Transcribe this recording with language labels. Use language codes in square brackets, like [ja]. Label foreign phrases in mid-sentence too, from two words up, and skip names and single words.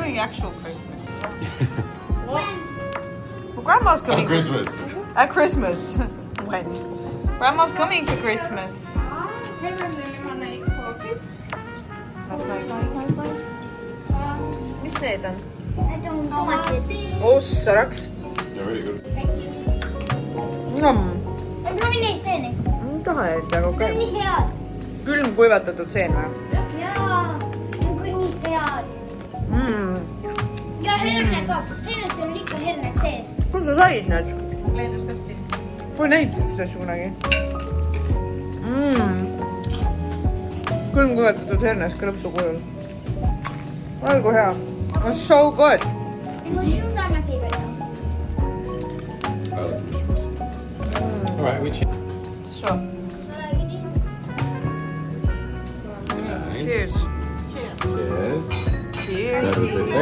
[en] actual Christmas as well. Well, Grandma's coming. Christmas. At Christmas. When? Grandma's coming for Christmas. Nice. [et] Mis need on? Ossaraks. [en] They're really good. [et] Proovi neid seeni. Taha jätta, aga Need on okei. nii head. Külmkuivatatud seen või? Jaa, need on küll nii head. Ja herne ka. Hernes on ikka herned sees. Kus sa said need? Leedust ostsin. Pole näinud sellist asju kunagi. Külmkuivatatud hernes krõpsu kujul. Olgu hea. [en] Oh, so good. Mu shoes are my favorite. Alright, we cheers. So, cheers. Cheers. Cheers. That was the sex.